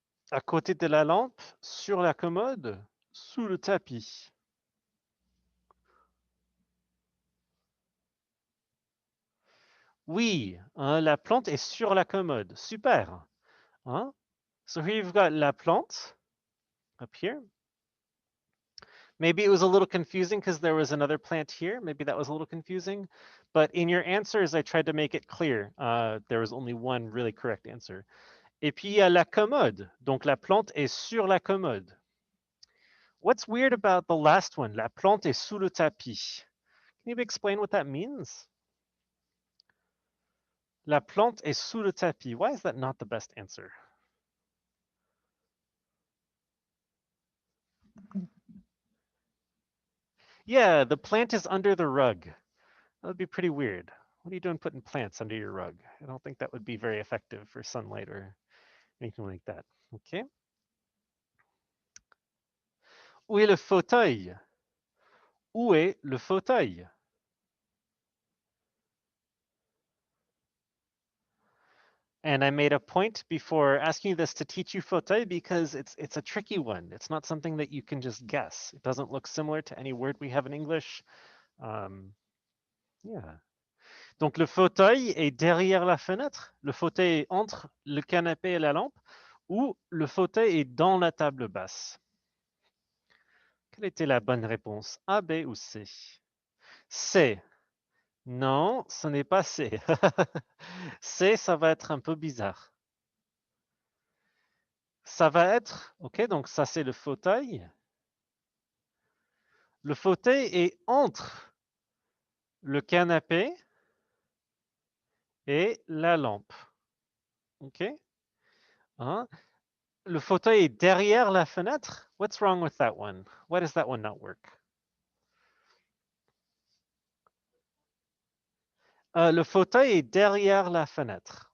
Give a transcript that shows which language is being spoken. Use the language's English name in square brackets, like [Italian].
[French] À côté de la lampe, sur la commode, sous le tapis. Oui, la plante est sur la commode. Super. Hein? [English] So here you've got la plante up here. Maybe it was a little confusing because there was another plant here. Maybe that was a little confusing. But in your answers, I tried to make it clear. There was only one really correct answer. [French] Et puis, il y a la commode. Donc, la plante est sur la commode. [English] What's weird about the last one? [French] La plante est sous le tapis. [English] Can you explain what that means? [French] La plante est sous le tapis. [English] Why is that not the best answer? Yeah, the plant is under the rug. That would be pretty weird. What are you doing putting plants under your rug? I don't think that would be very effective for sunlight or anything like that. Okay. [French] Où est le fauteuil? Où est le fauteuil? [English] And I made a point before asking you this to teach you fauteuil because it's a tricky one. It's not something that you can just guess. It doesn't look similar to any word we have in English. Yeah. [French] Donc le fauteuil est derrière la fenêtre, le fauteuil est entre le canapé et la lampe, ou le fauteuil est dans la table basse. Quelle était la bonne réponse? A, B ou C? C. Non, ce n'est pas C. C, ça va être un peu bizarre. Ça va être, ok, donc ça c'est le fauteuil. Le fauteuil est entre le canapé et la lampe. Ok? Hein? Le fauteuil est derrière la fenêtre. [English] What's wrong with that one? Why does that one not work? [French] Le fauteuil est derrière la fenêtre.